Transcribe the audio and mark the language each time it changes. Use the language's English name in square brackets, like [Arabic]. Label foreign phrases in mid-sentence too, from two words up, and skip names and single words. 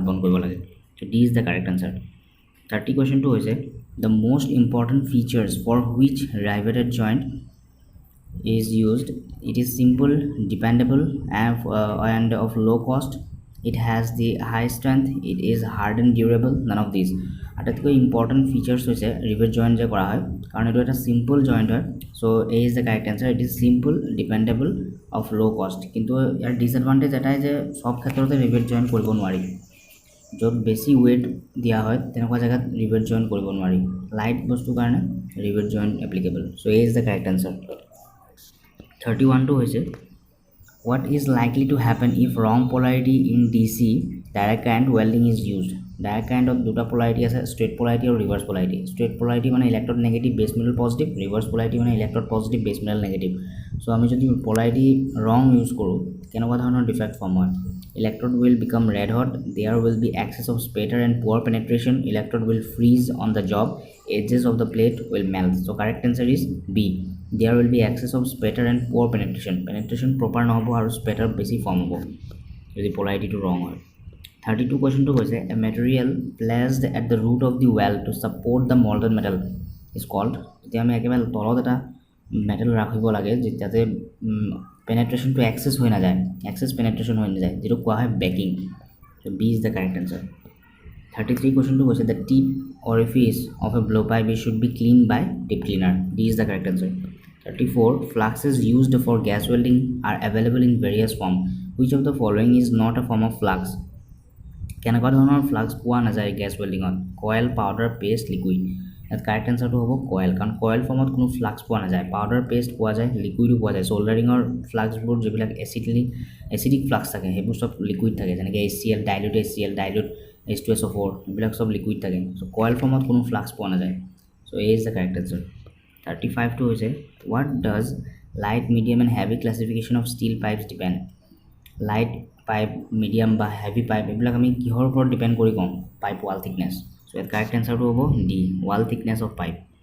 [Assamese] বন্ধ কৰিব লাগে তো [English] D is the correct answer 30 questionটো হৈছে the most important features for which riveted joint is used it is simple dependable and of low cost it has the high strength it is hard and durable none of these [Assamese] আটাইতকৈ [English] important features [Assamese] হৈছে [English] rivet joint [Assamese] যে কৰা হয় কাৰণ এইটো এটা [English] simple joint [Assamese] হয় [English] so A is the correct answer it is simple dependable of low cost [Assamese] কিন্তু ইয়াৰ ডিছএডভান্টেজ এটাই যে চব ক্ষেত্ৰতে [English] rivet joint [Assamese] কৰিব নোৱাৰি য'ত বেছি ৱেইট দিয়া হয় তেনেকুৱা জেগাত [English] rivet joint [Assamese] কৰিব নোৱাৰি লাইট বস্তুৰ কাৰণে [English] rivet joint applicable so A is the correct answer 31টো হৈছে what is likely to happen if wrong polarity in DC direct current welding is used direct current of [Assamese] দুটা polarity আছে [English] straight polarity আৰু reverse polarity straight polarity মানে electrode negative base metal positive reverse polarity মানে electrode positive base metal negative so [Assamese] আমি যদি [English] polarity wrong use [Assamese] কৰোঁ কেনেকুৱা ধৰণৰ ডিফেক্ট ফৰ্ম হয় [English] electrode will become red hot there will be excess of spatter and poor penetration electrode will freeze on the job edges of the plate will melt so correct answer is B there will be excess of spatter and poor penetration proper [Assamese] নহ'ব আৰু [English] spatter [Assamese] বেছি ফৰ্ম হ'ব যদি [English] polarity wrong হয় 32 questionটো কৈছে a material placed at the root of the weld to support the molten metal is called [Assamese] এতিয়া আমি একেবাৰে তলত এটা মেটেল ৰাখিব লাগে যাতে পেনেট্ৰেশ্যনটো এক্সেছ হৈ নাযায় [English] excess penetration [Assamese] হৈ নাযায় যেটো কোৱা হয় বেকিং [English] so B is the correct answer [Assamese] 33 questionটো কৈছে [English] the tip orifice of a blow pipe should be cleaned by tip cleaner D is the correct answer 34 fluxes used for gas welding are available in various form which of the following is not a form of flux [Assamese] কেনেকুৱা ধৰণৰ ফ্লাক্স পোৱা নাযায় [English] gas welding coil powder paste liquid [Assamese] ইয়াত [English] correct answer [Assamese] হ'ব কয়েল কাৰণ কয়েল ফৰ্মত কোনো ফ্লাক্স পোৱা নাযায় [English] powder paste [Assamese] পোৱা যায় লিকুইডো পোৱা যায় সোল্ডাৰিঙৰ ফ্লাক্সবোৰ যিবিলাক [English] acidic flux [Assamese] থাকে সেইবোৰ চব লিকুইড থাকে যেনেকৈ HCl ডাইলুট H2SO4 এইবিলাক চব লিকুইড থাকে চ' কয়েল ফৰ্মত কোনো ফ্লাক্স পোৱা নাযায় [English] so A is the correct answer [Assamese] 35টো হৈছে [English] what does light medium and heavy classification of steel pipes depend light pipe medium [Assamese] বা [English] heavy pipe [Assamese] এইবিলাক আমি কিহৰ ওপৰত ডিপেণ্ড কৰি কওঁ [English] pipe wall thickness [Assamese] চ' ইয়াত [English] correct answer [Assamese] হ'ব [English] D wall thickness of pipe